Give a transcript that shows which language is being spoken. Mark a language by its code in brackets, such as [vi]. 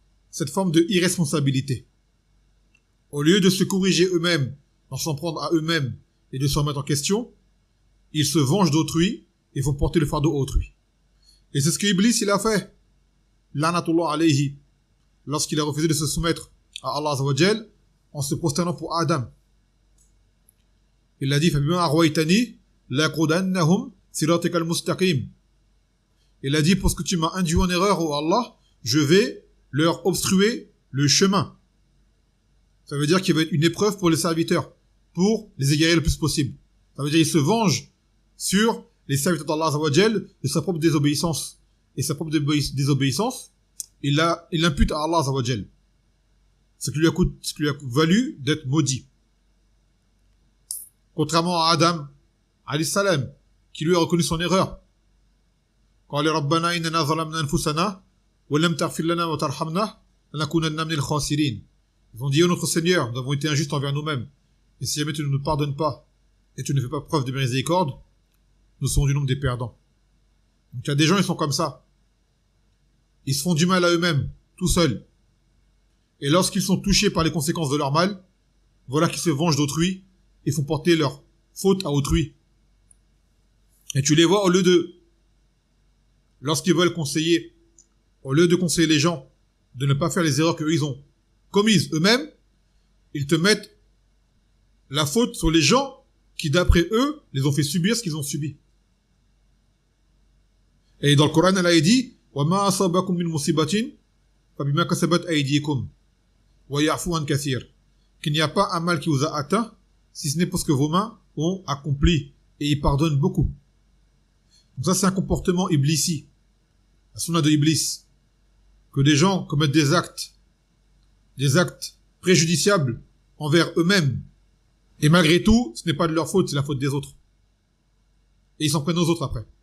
[fr] Cette forme de irresponsabilité. Au lieu de se corriger eux-mêmes, d'en s'en prendre à eux-mêmes et de se remettre en question, ils se vengent d'autrui et vont porter le fardeau à autrui. Et c'est ce que Iblis il a fait. [ar] La'natullah alayhi. [fr] Lorsqu'il a refusé de se soumettre à Allah Azza wa Jal en se prosternant pour Adam. Il a dit [ar] فَبِمَا أَغْوَيْتَنِي لَأَقْعُدَنَّهُمْ صِرَاطَكَ الْمُسْتَقِيمَ. [fr] Il a dit, pour ce que tu m'as induit en erreur, ô Allah, je vais leur obstruer le chemin. Ça veut dire qu'il va être une épreuve pour les serviteurs, pour les égarer le plus possible. Ça veut dire qu'il se venge sur les serviteurs d'Allah Azza wa Jal de sa propre désobéissance. Et sa propre désobéissance, il l'impute à Allah Azza wa Jal. Ce qui lui a valu d'être maudit. Contrairement à Adam, alayhi salam, qui lui a reconnu son erreur. [ar] قال ربنا إننا ظلمنا أنفسنا ولم تغفر لنا وترحمنا لنكونن من الخاسرين. [fr] Ils ont dit, ô notre Seigneur, nous avons été injustes envers nous-mêmes. Et si jamais tu ne nous pardonnes pas et tu ne fais pas preuve de miséricorde, nous serons du nombre des perdants. Donc il y a des gens, ils sont comme ça. Ils se font du mal à eux-mêmes, tout seuls. Et lorsqu'ils sont touchés par les conséquences de leur mal, voilà qu'ils se vengent d'autrui et font porter leur faute à autrui. Et tu les vois, lorsqu'ils veulent conseiller, au lieu de conseiller les gens, de ne pas faire les erreurs qu'eux ils ont commises eux-mêmes, ils te mettent la faute sur les gens qui, d'après eux, les ont fait subir ce qu'ils ont subi. Et dans le Coran, Allah dit, [ar] وَمَا أَصَابَكُم مِّن مُّصِيبَةٍ فَبِمَا كَسَبَتْ أَيْدِيكُمْ وَيَعْفُو عَن كَثِيرٍ. [fr] Qu'il n'y a pas un mal qui vous a atteint, si ce n'est parce que vos mains ont accompli, et ils pardonnent beaucoup. Donc ça, c'est un comportement iblisi, la sunna de Iblis, que des gens commettent des actes préjudiciables envers eux-mêmes, et malgré tout, ce n'est pas de leur faute, c'est la faute des autres. Et ils s'en prennent aux autres après.